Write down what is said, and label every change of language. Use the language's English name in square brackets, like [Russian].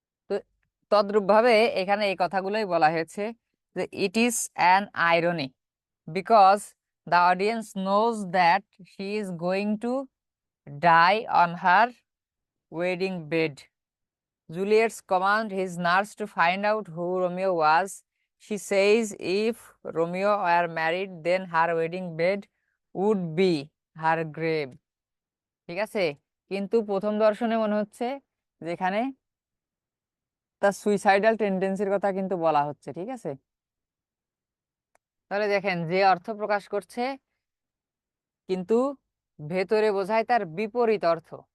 [Bangla] তো তদ্রূপ ভাবে এখানে এই কথাগুলোই বলা হয়েছে যে [English] It is an irony because the audience knows that she is going to die on her wedding bed. Juliet's command his nurse to find out who Romeo was. She says if Romeo were married, then her wedding bed would be her grave. [Bangla] ঠিক আছে, কিন্তু প্রথম দর্শনে মনে হচ্ছে যেখানে তার suicidal টেন্ডেন্সির কথা কিন্তু বলা হচ্ছে। ঠিক আছে, তাহলে দেখেন যে অর্থ প্রকাশ করছে কিন্তু ভেতরে বোঝায় তার বিপরীত অর্থ।